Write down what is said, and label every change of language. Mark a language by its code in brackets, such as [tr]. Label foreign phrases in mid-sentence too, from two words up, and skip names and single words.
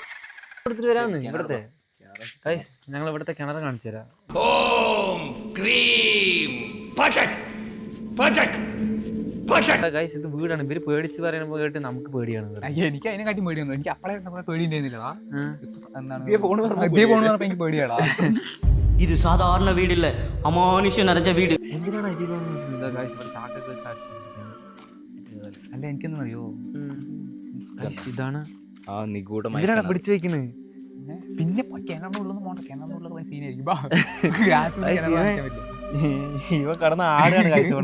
[ml] കൊടുത്തിട്ട് വരാന്ന് ഇവിടത്തെ ഗൈസ് ഞങ്ങൾ ഇവിടുത്തെ കിണർ കാണിച്ചു തരാം. ഗൈസ് ഇത് വീടാണ്. ഇവര് പേടിച്ച് പറയുമ്പോ കേട്ട് നമുക്ക് പേടിയാണ്. എനിക്ക് അതിനെ കാട്ടി പേടിയൊന്നും എനിക്ക് അപ്പളെ നമ്മളെ പേടി ഉണ്ടായിരുന്നില്ലടാ. എന്താണ് എനിക്ക് പേടിയാടാ. [ta] இது சாதாரண வீடு இல்ல, அமானுஷம் நிறைஞ்ச வீடு. [ml] എന്തിനാണ് ഇതിലൊന്നും ഗൈസ് ഇവിടെ ചാക്കൊക്കെ വെച്ച് അല്ല എനിക്കെന്നറിയോ ഇതാണ് ആ നിഗൂഢമായ ഇതിനാണ് പിടിച്ചു വെക്കുന്നത്. പിന്നെ കിണറിനുള്ളൊന്നും പോകണ്ട. കിണറിനുള്ള സീനായിരിക്കും. ഇവ കടന്ന് ആടാണ് ഗൈസ് ഇവിടെ.